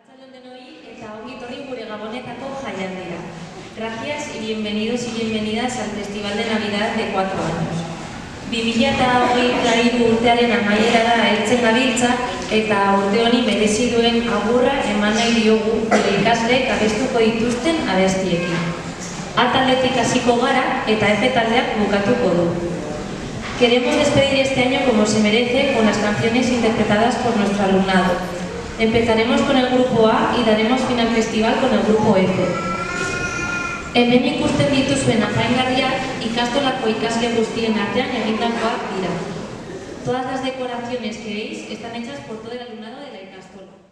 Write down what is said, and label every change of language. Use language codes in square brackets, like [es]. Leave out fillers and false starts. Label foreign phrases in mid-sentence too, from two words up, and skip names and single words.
[eu] denoi eta ongi etorri gure gabonetako jaialdira. [es] Gracias y bienvenidos y bienvenidas al Festival de Navidad de 4 años. [eu] 2023 urtearen amaierara heltzen gabiltza eta urte honi merezi duen agurra eman nahi diogu gure ikasleek abestuko dituzten abestiekin. A taldetik hasiko gara eta F taldeak bukatuko du. [es] Queremos despedir este año como se merece con las canciones interpretadas por nuestro alumnado. Empezaremos con el grupo A y daremos fin al festival con el grupo F. [eu] Hemen ikusten dituzuen apaingarriak ikastolako ikasle guztien artean egindakoak dira. [es] Todas las decoraciones que veis están hechas por todo el alumnado de la ikastola.